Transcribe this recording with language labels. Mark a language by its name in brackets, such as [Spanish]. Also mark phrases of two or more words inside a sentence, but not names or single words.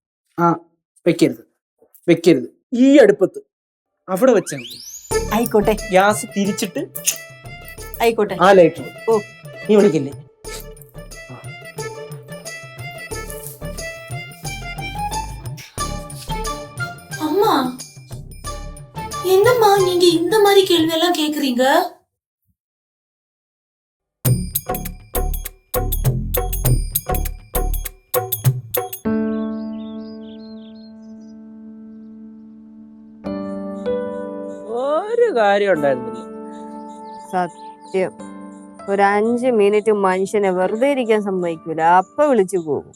[Malayalam] ആ വെക്കരുത് വെക്കരുത്, ഈ അടുപ്പത്ത് അവിടെ വെച്ചാൽ മതി. ആയിക്കോട്ടെ ഗ്യാസ് തിരിച്ചിട്ട് ആയിക്കോട്ടെ. ആ ലൈറ്റർ. ഓ നീ വിളിക്കില്ലേ? [Tamil] அம்மா என்னம்மா நீங்க இந்த மாதிரி கேள்வி எல்லாம் கேக்குறீங்க? [Malayalam] ഒരു കാര്യം ഉണ്ടായിരുന്നില്ല. സത്യം, ഒരു 5 മിനിറ്റ് മനുഷ്യനെ വെറുതെ ഇരിക്കാൻ സമ്മതിക്കൂല, അപ്പൊ വിളിച്ചു പോകും.